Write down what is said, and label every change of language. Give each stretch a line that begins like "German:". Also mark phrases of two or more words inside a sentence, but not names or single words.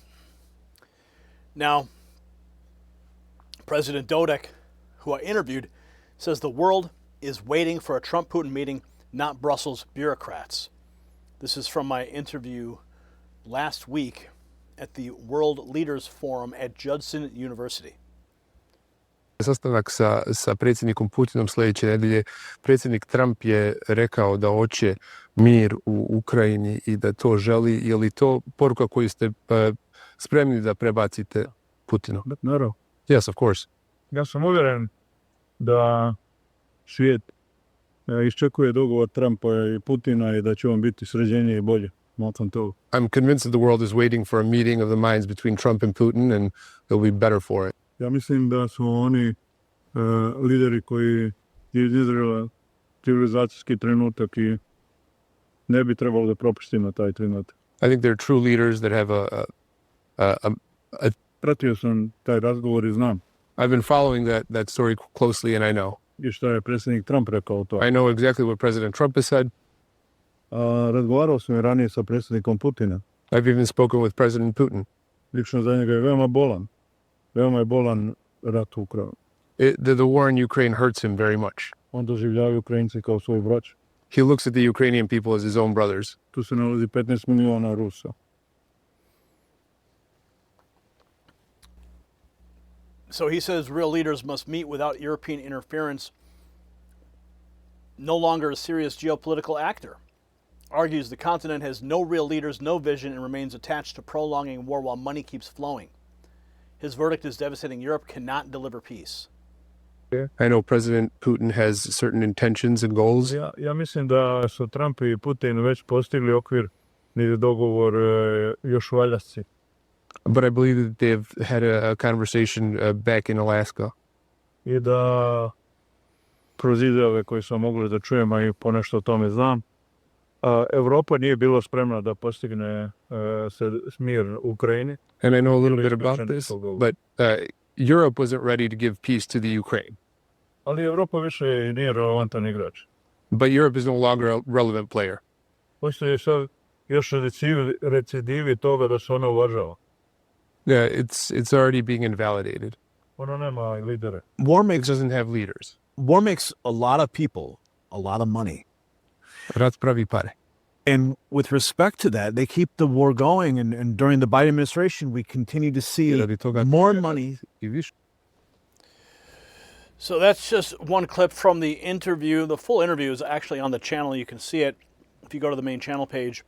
English: Now, President Dodek, who I interviewed, says the world is waiting for a Trump-Putin meeting, not Brussels bureaucrats. This is from my interview last week at the World Leaders Forum at Judson University.
Serbian: Sastanak sa predsjednikom Putinom sljedeće nedelje, predsjednik Trump je rekao da hoće mir u Ukrajini i da to želi. Je li to poruka koju ste spremni da prebacite Putinu? Naravno.
English: Yes, of course.
Serbian: Ja sam uvjeren da svijet iščekuje dogovor Trumpa i Putina i da će on biti sređenije i bolje. Nakon toga.
English: I'm convinced that the world is waiting for a meeting of the minds between Trump and Putin, and they'll be better for it.
Serbian: Ja mislim da su oni lideri koji iznjedrila civilizacijski trenutak i ne bi trebalo da propustimo taj trenutak.
English: I think they're true leaders that have a
Serbian: Pratio sam taj razgovor i znam.
English: I've been following that story closely, and I know.
Serbian: I što je predsjednik Trump rekao to.
English: I know exactly what President Trump has said.
Serbian: Razgovarao sam i ranije sa predsjednikom Putina.
English: I've even spoken with President Putin.
Serbian: Lično za njega je veoma bolan. Veoma je bolan rat u Ukrajini.
English: The war in Ukraine hurts him very much.
Serbian: On doživljava Ukrajinci kao svoj braću.
English: He looks at the Ukrainian people as his own brothers.
Serbian: Tu se nalazi 15 miliona Rusa.
English: So he says real leaders must meet without European interference. No longer a serious geopolitical actor. Argues the continent has no real leaders, no vision, and remains attached to prolonging war while money keeps flowing. His verdict is devastating. Europe cannot deliver peace. I know President Putin has certain intentions and goals.
Serbian: Ja mislim da su Trump i Putin već postigli okvir ni dogovor još u Aljasci.
English: But I believe that they've had a conversation back in Alaska.
Serbian: I da kroz izjave koje sam mogli da čujem, a i ponešto o tome znam, Evropa nije bila spremna da postigne mir u Ukrajini.
English: And I know a little bit about this, but Europe wasn't ready to give peace to the Ukraine.
Serbian: Ali Evropa više nije relevantan igrač.
English: But Europe is no longer a relevant player.
Serbian: Postoje sad još recidivi toga da se ona uvažava.
English: Yeah, it's already being invalidated.
Serbian: Ona nema lidere.
English: It doesn't have leaders. War makes a lot of people a lot of money.
Serbian: Rat pravi pare.
English: And with respect to that, they keep the war going. And during the Biden administration, we continue to see more money. So that's just one clip from the interview. The full interview is actually on the channel. You can see it if you go to the main channel page.